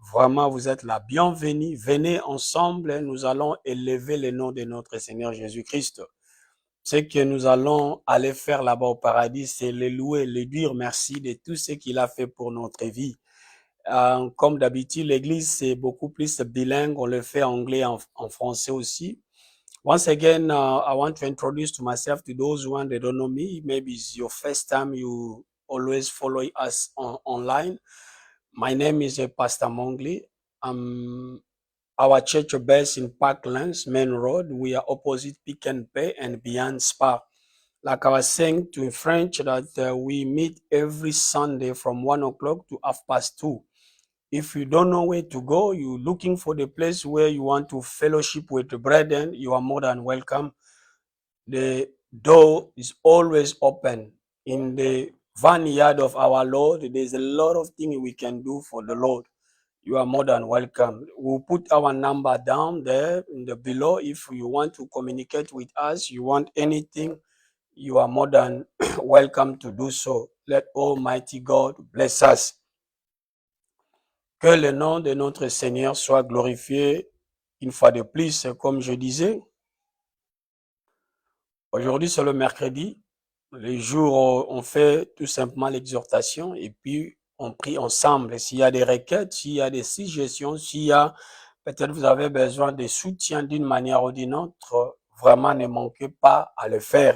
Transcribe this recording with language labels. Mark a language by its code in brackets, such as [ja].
[fr] Vraiment, vous êtes la bienvenue. Venez ensemble, nous allons élever le nom de notre Seigneur Jésus-Christ. Ce que nous allons aller faire là-bas au paradis, c'est le louer, le dire merci de tout ce qu'il a fait pour notre vie. Comme d'habitude, l'église, c'est beaucoup plus bilingue. On le fait en anglais, en français aussi. [en] Once again, I want to introduce to myself to those who don't know me. Maybe it's your first time you always follow us online. My name is Pastor Mongli. Our church based in Parklands, Main Road. We are opposite Pick n Pay and Beyond Spa. Like I was saying in French, that we meet every Sunday from 1 o'clock to 2:30. If you don't know where to go, you're looking for the place where you want to fellowship with the brethren, you are more than welcome. The door is always open. in the vineyard of our Lord. There's a lot of things we can do for the Lord. You are more than welcome. We'll put our number down there in the below. If you want to communicate with us, you want anything, you are more than welcome to do so. Let Almighty God bless us. [fr] Que le nom de notre Seigneur soit glorifié une fois de plus, comme je disais. Aujourd'hui, c'est le mercredi. Les jours, on fait tout simplement l'exhortation et puis on prie ensemble. S'il y a des requêtes, s'il y a des suggestions, s'il y a peut-être vous avez besoin de soutien d'une manière ou d'une autre, vraiment ne manquez pas à le faire.